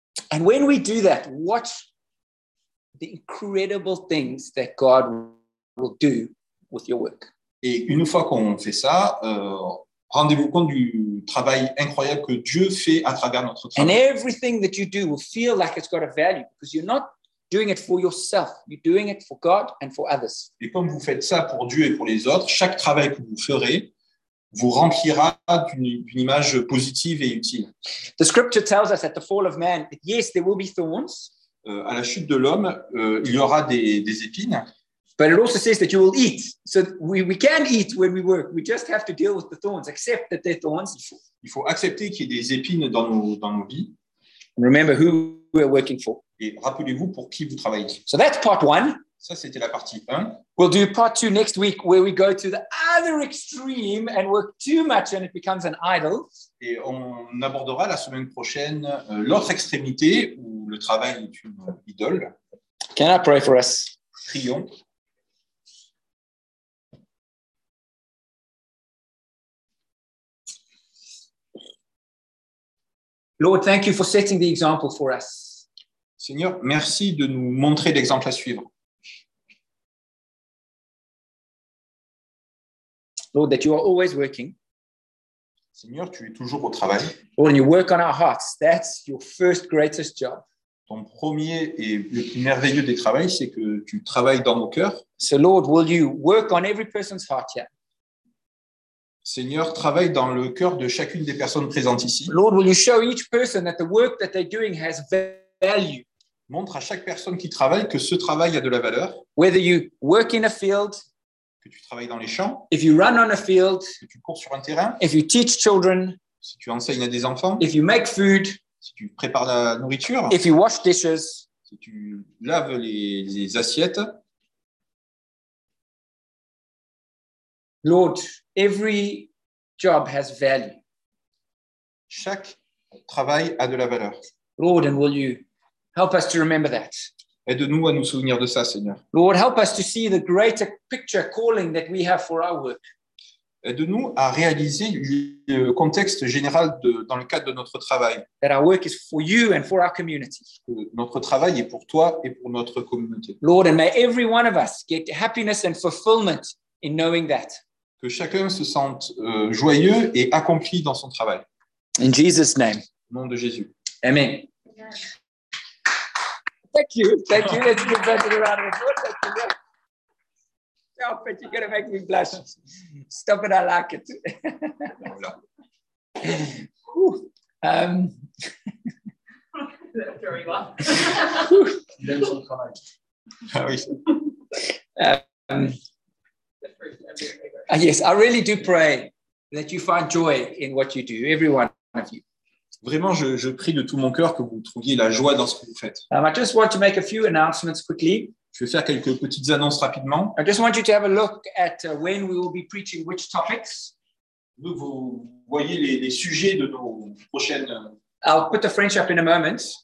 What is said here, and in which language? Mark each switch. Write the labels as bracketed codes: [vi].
[en] And when we do that, watch the incredible things that God will do with your work. [fr] Et une fois qu'on fait ça, rendez-vous compte du travail incroyable que Dieu fait à travers notre travail. [en] And everything that you do will feel like it's got a value because you're not doing it for yourself. You're doing it for God and for others. [fr] Et comme vous faites ça pour Dieu et pour les autres, chaque travail que vous ferez vous remplira d'une image positive et utile. [en] The scripture tells us at the fall of man, yes, there will be thorns. [fr] À la chute de l'homme, il y aura des épines. [en] But it also says that you will eat. So we can eat when we work. We just have to deal with the thorns. Accept that they're thorns. [fr] Il faut accepter qu'il y ait des épines dans nos vies. [en] And remember who we're working for. [fr] Et rappelez-vous pour qui vous travaillez. [en] So that's part one. [fr] Ça, c'était la partie 1. [en] We'll do part 2 next week where we go to the other extreme and work too much and it becomes an idol. [fr] Et on abordera la semaine prochaine l'autre extrémité où le travail est une idole. [en] Can I pray for us? [fr] Prions. [en] Lord, thank you for setting the example for us. [fr] Seigneur, merci de nous montrer l'exemple à suivre. [en] Lord, that you are always working. [fr] Seigneur, tu es toujours au travail. [en] Lord, and you work on our hearts. That's your first greatest job. [fr] Ton premier et le plus merveilleux des travaux, c'est que tu travailles dans nos cœurs. [en] So Lord, will you work on every person's heart here? [fr] Seigneur, travaille dans le cœur de chacune des personnes présentes ici. [en] Lord, will you show each person that the work that they're doing has value? [fr] Montre à chaque personne qui travaille que ce travail a de la valeur. [en] Whether you work in a field, [fr] que tu travailles dans les champs, [en] if you run on a field, [fr] que tu cours sur un terrain, [en] if you teach children, [fr] si tu enseignes à des enfants, [en] if you make food, [fr] si tu prépares la nourriture, [en] if you wash dishes, [fr] si tu laves les assiettes. [en] Lord, every job has value. [fr] Chaque travail a de la valeur. [en] Lord, and will you help us to remember that? [fr] Aide-nous à nous souvenir de ça, Seigneur. [en] Lord, help us to see the greater picture calling that we have for our work. [fr] Aide-nous à réaliser le contexte général dans le cadre de notre travail. [en] That our work is for you and for our community. [fr] Que notre travail est pour toi et pour notre communauté. [en] Lord, and may every one of us get happiness and fulfillment in knowing that. [fr] Que chacun se sente joyeux et accompli dans son travail. [en] In Jesus' name. [fr] Au nom de Jésus. [en] Amen. Yeah. Thank you. Thank you. Let's give a round of applause. Oh, but you're gonna make me blush. Stop it, I like it. [fr] Voilà. [en] very well. Yes, I really do pray that you find joy in what you do, every one of you. [fr] Vraiment, je prie de tout mon cœur que vous trouviez la joie dans ce que vous faites. [en] I just want to make a few announcements quickly. [fr] Je vais faire quelques petites annonces rapidement. [en] I just want you to have a look at when we will be preaching which topics. [fr] Vous voyez les sujets de nos prochaines. [en] I'll put the French up in a moment.